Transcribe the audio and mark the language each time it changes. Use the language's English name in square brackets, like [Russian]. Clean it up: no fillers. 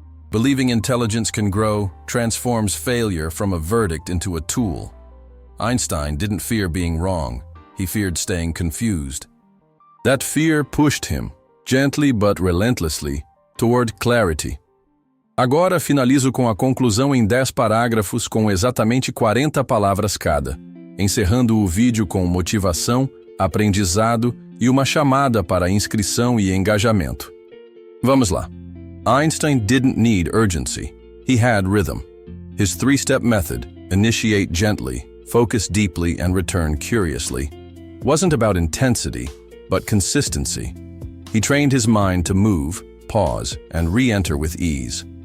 [English] Believing intelligence can grow transforms failure from a verdict into a tool. Einstein didn't fear being wrong. He feared staying confused. That fear pushed him, gently but relentlessly, toward clarity. [Portuguese] Agora finalizo com a conclusão em 10 parágrafos com exatamente 40 palavras cada, encerrando o vídeo com motivação, aprendizado e uma chamada para inscrição e engajamento. Vamos lá. [English] Einstein didn't need urgency. He had rhythm. His 3-step method, initiate gently, focus deeply, and return curiously, wasn't about intensity, but consistency. He trained his mind to move, pause, and re-enter with ease.